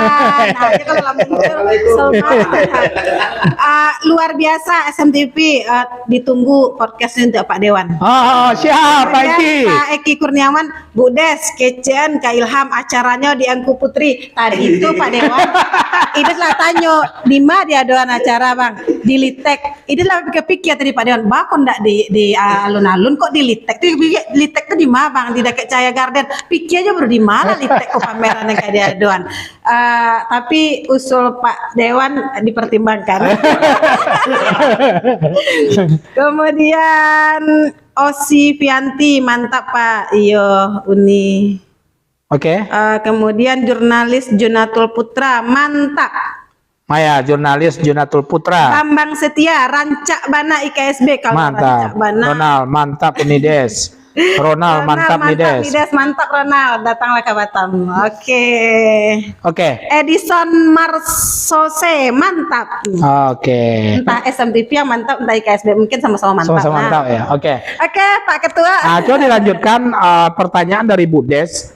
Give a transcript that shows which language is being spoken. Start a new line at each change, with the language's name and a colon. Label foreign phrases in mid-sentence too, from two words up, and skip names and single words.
Indonesian: Nah, dia kalau langsung luar biasa SMTV, ditunggu podcastnya untuk Pak Dewan. Oh, siap, Pak Kemudian Eki. Pak Eki Kurniawan, Bu Des, Kecian, Kak Ilham, acaranya di Angku Putri.
Minangkabau: Tadi itu Pak Dewan, ini lah tanyo, di mana dia doan acara bang?
Indonesian: Di Litek. Ini lah pikir tadi Pak Dewan,
Minangkabau: bakon ndak di alun-alun kok di Litek?
Indonesian: Litek itu di mana bang? Di dekat Cahaya Garden. Pikir aja baru di mana Litek kok pameran yang kayak dia doan. Tapi usul Pak Dewan dipertimbangkan. Kemudian Osi Fianti, mantap Pak.
Minangkabau: Iyo Uni.
Indonesian: Oke. Kemudian jurnalis Junatul Putra, mantap. Maya, jurnalis Junatul Putra. Bambang Setia,
Minangkabau: Rancak Bana IKSB kalau
Indonesian: Mantap.
Minangkabau: Rancak Bana.
Indonesian: Ronald, mantap Unides. Ronald, mantap Unides. Nides, mantap Ronald, datanglah ke Batam. Oke. Oke. Edison Marsose, mantap. Oke. Entah SMTV yang mantap, entah IKSB mungkin sama-sama mantap. Sama-sama Nah. mantap ya. Oke. Oke, Pak Ketua. Coba dilanjutkan pertanyaan dari Bu Des.